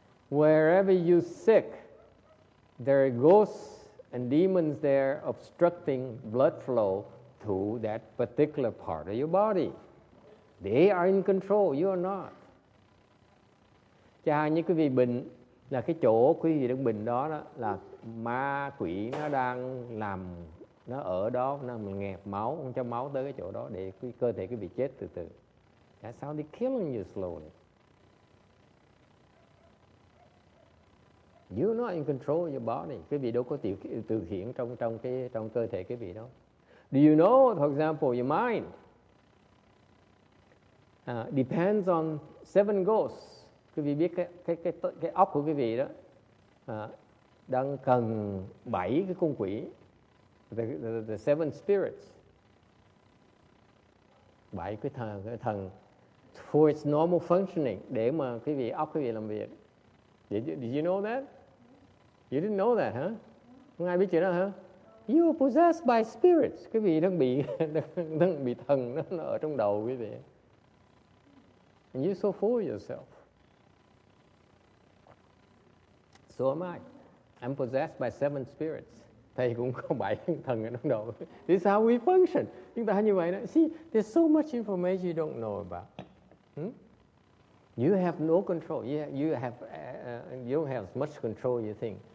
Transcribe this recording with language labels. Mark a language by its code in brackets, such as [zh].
[en] Wherever you sick, there are ghosts and demons there obstructing blood flow to that particular part of your body. They are in control, you are not. [vi] Cha như quý vị bệnh là cái chỗ quý vị đang bệnh đó, là ma quỷ nó đang làm, nó ở đó, nó nghẹt máu, không cho máu tới cái chỗ đó để cơ thể quý vị chết từ từ. [en] That's how they're killing you slowly. You're not in control of your body. [vi] Quý vị đâu có điều khiển trong cơ thể quý vị đâu. [en] Do you know, for example, your mind depends on 7 ghosts. [vi] Quý vị biết cái óc của quý vị đó đang cần 7 cái con quỷ, [en] the 7 spirits, [vi] 7 cái thần [en] for its normal functioning, [vi] để mà quý vị óc quý vị làm việc. [en] Did you know that? You didn't know that, huh? [vi] Không ai biết chuyện đó hả? [en] You are possessed by spirits. [vi] Quý vị đang bị thần nó ở trong đầu quý vị. [en] And you're so full of yourself. So am I. I'm possessed by 7 spirits. [vi] Thầy cũng có 7 thần ở trong đầu. [en] This is how we function. [vi] Chúng ta như vậy đó. [en] See, there's so much information you don't know about. You have no control. You don't have as much control you think.